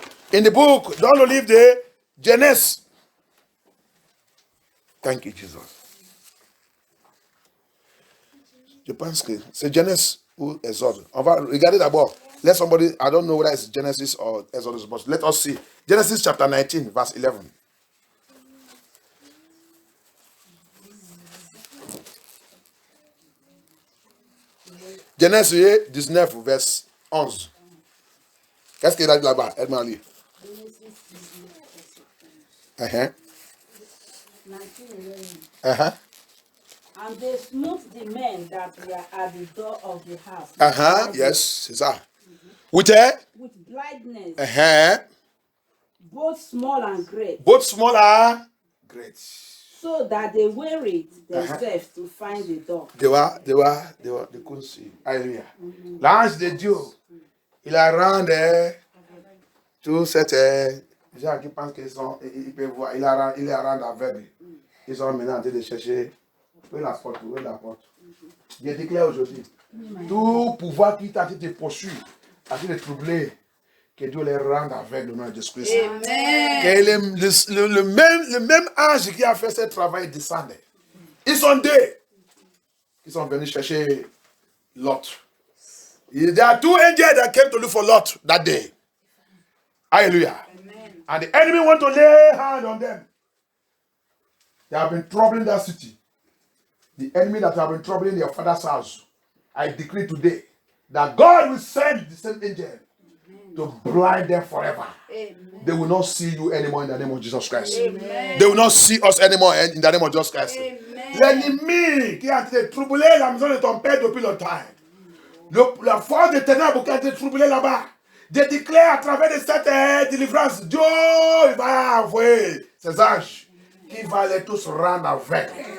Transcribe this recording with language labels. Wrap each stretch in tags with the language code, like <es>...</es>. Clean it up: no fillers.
<en>In the book,</en> <fr>dans le livre de Genèse.</fr> <en>Thank you, Jesus.</en> <fr>Je pense que c'est Genèse ou Exode. On va regarder d'abord.</fr> <en>Let somebody, I don't know whether it's Genesis or Exodus, but let us see. Genesis chapter 19, verse 11.</en> <fr>Genèse 19, verse 11. Qu'est-ce qu'il a dit là-bas? Aide-moi à lire.</fr> <en>And they smote the men that were at the door of the house. Yes,</en> <fr>c'est ça.</fr> <en>With blindness. Both small and great. Both small and great. So that they wearied themselves to find the door. They couldn't see. Alléluia.</en> <fr>L'ange de Dieu, il a rendu tout cette gens qui pensent qu'ils peuvent voir, il a rendu aveugle. Ils sont maintenant en train de chercher. Où est la porte? Où est la porte? Je déclare aujourd'hui, tout pouvoir qui t'a été poursuivi, a été troublé, que Dieu les rende avec le nom de Jésus-Christ. Amen. Le même ange qui a fait ce travail descendait. Ils sont deux qui sont venus chercher Lot.</fr> <en>There are two angels that came to look for Lot that day. Hallelujah. Amen. And the enemy want to lay hand on them. They have been troubling that city. The enemy that have been troubling your father's house, I decree today that God will send the same angel to blind them forever. Amen. They will not see you anymore in the name of Jesus Christ. Amen. They will not see us anymore in the name of Jesus Christ.</en> <fr>L'ennemi qui a été troublé la maison de ton père depuis longtemps, la force des ténèbres qui a été troublée là-bas, je déclare à travers de cette délivrance, Dieu il va envoyer ses anges qui va les tous rendre aveugles.</fr>